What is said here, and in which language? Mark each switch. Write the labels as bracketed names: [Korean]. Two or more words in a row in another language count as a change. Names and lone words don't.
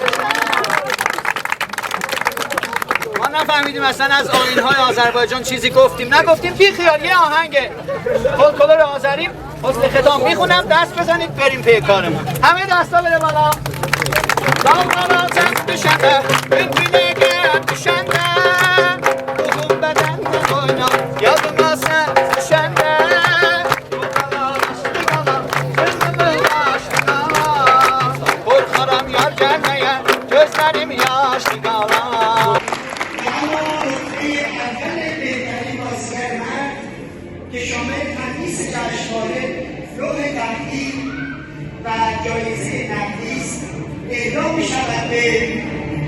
[Persian] ما نفهمیدیم اصلا از آیین‌های آذربایجان چیزی گفتیم نگفتیم بی خیال یه آهنگ فولکلور آذری حسن ختام میخونم دست بزنید بریم پی کارمون همه دستا بده بالا داغ [Azerbaijani] düşende, gündüne gel düşende, ruhum bedende oynar, yadıma sen düşende, bu kadar açtık alan, gözümü açtık alan, korkarım yar gelmeye, gözlerim yaşlı kalan. [Persian] که شامل تندیس جشنواره لوح تحقیق و جایزه نفیس اهدا می شود به